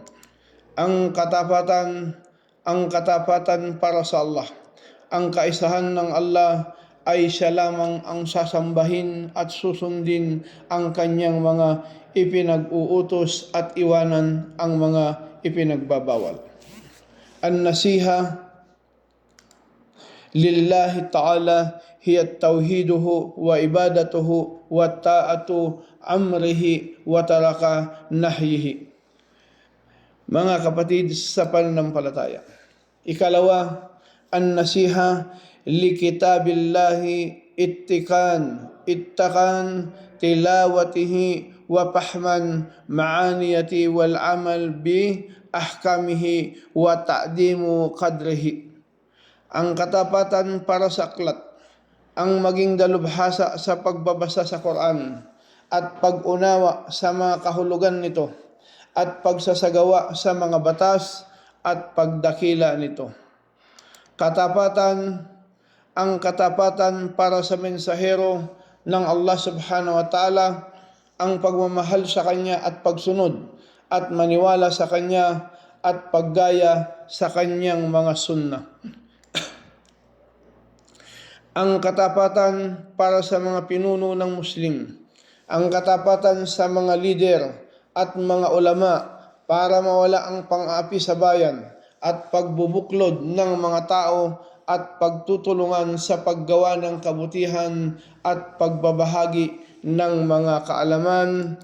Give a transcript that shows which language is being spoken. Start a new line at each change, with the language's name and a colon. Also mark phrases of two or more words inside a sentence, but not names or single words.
Filipino: Ang katapatan para sa Allah. Ang kaisahan ng Allah ay siya lamang ang sasambahin at susundin ang kanyang mga ipinag-uutos at iwanan ang mga ipinagbabawal.
Arabic: النصيحة لله تعالى هي توحيده وعبادته وطاعة أمره وترك نهيه.
Filipino: Mga kapatid sa pananampalataya, ikalawa,
Arabic: النصيحة لكتاب الله إتقان تلاوته وفهم معانيه والعمل بأحكامه وتعظيم قدره.
Filipino: Ang katapatan para sa aklat, ang maging dalubhasa sa pagbabasa sa Quran at pag-unawa sa mga kahulugan nito at pagsasagawa sa mga batas at pagdakila nito. Ang katapatan para sa mensahero ng Allah
Arabic: سبحانه وتعالى,
Filipino: ang pagmamahal sa kanya at pagsunod at maniwala sa kanya at paggaya sa kanyang mga sunnah. Ang katapatan para sa mga pinuno ng Muslim, ang katapatan sa mga lider at mga ulama para mawala ang pang-aapi sa bayan at pagbubuklod ng mga tao at pagtutulungan sa paggawa ng kabutihan at pagbabahagi ng mga kaalaman.